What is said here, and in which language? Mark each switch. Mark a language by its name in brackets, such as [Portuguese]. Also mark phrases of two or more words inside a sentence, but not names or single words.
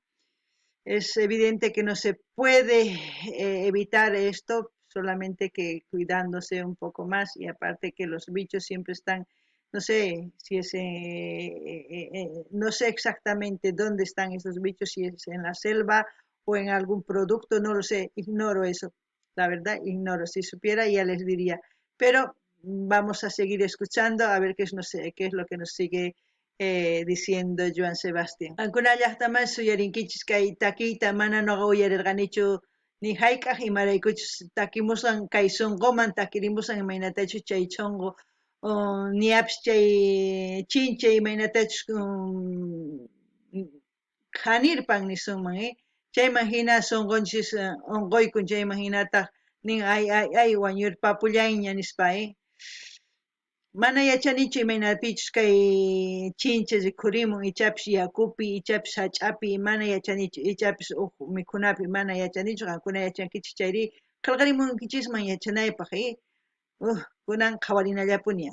[Spanish] Es evidente que no se puede evitar esto, solamente que cuidándose un poco más, y aparte que los bichos siempre están, no sé si es, no sé exactamente dónde están esos bichos, si es en la selva o en algún producto, no lo sé, ignoro eso, la verdad, ignoro. Si supiera ya les diría, pero vamos a seguir escuchando a ver qué es lo que nos sigue diciendo Joan Sebastián. [Quechua] Ankunallaqtamas suyarinkichis kay takiyta mana noqa uyarirqanichu ni hayk'aq imaraykuchus takimusqan kay sunquman takirimusqan imaynatachus chay chunqu niapis chay chincha imaynatachus hanirpan nisunman chayman hina sunqunchis unquykun chayman hinataq nin ay wañurpapullaña nispa mana yachanichu imaynapichus kay chincha rikhurimun ichapis yakupi ichapis hach'api mana yachanichu ichapis mikhunapi mana yachanichu qankuna yachankichis chayri qillqarimunkichisman yachanaypaq kunan qhawarinallapuña.